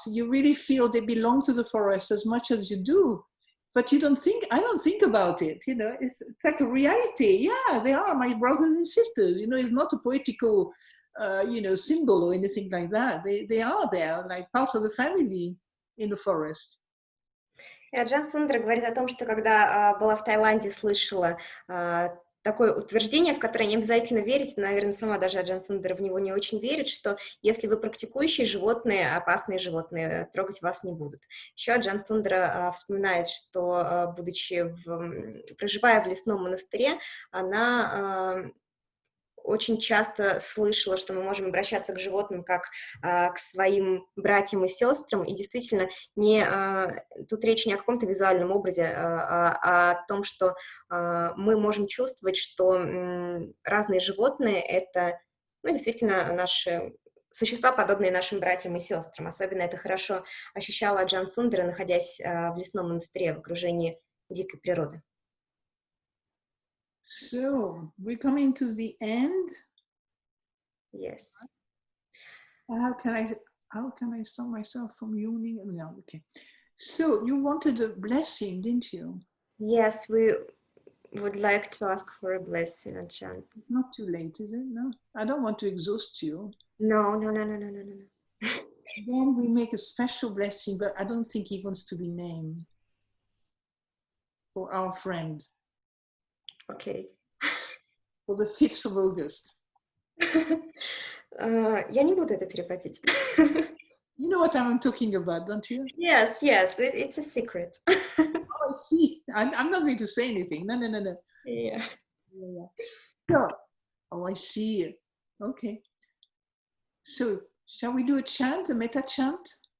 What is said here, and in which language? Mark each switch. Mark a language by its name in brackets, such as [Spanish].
[English] You really feel they belong to the forest as much as you do, but you don't think, I don't think about it, you know, it's like a reality. Yeah, they are my brothers and sisters, you know, it's not a poetical, you know, symbol or anything like that. They are there, like part of the family in the forest. [Russian] И Аджан Сундара говорит о том, что когда была в Таиланде, слышала такое утверждение, в которое не обязательно верить, наверное, сама даже Аджан Сундара в него не очень верит, что если вы практикующие животные, опасные животные, трогать вас не будут. Еще Аджан Сундара вспоминает, что, проживая в лесном монастыре, она очень часто слышала, что мы можем обращаться к животным как к своим братьям и сестрам, и действительно тут речь не о каком-то визуальном образе, а о том, что мы можем чувствовать, что разные животные — это, ну, действительно наши существа, подобные нашим братьям и сестрам. Особенно это хорошо ощущала Аджан Сундара, находясь в лесном монастыре в окружении дикой природы. [English] So, we're coming to the end. Yes. How can I stop myself from yawning? No, okay. So, you wanted a blessing, didn't you? Yes, we would like to ask for a blessing, Ajan. It's not too late, is it? No? I don't want to exhaust you. No. Then we make a special blessing, but I don't think he wants to be named. For our friend. Okay. For the 5th of August. [Russian] Я не буду это переводить. [English] You know what I'm talking about, don't you? Yes, it's a secret. Oh, I see. I'm not going to say anything. No. Yeah. So, oh, I see. Okay. So, shall we do a chant, a metta chant?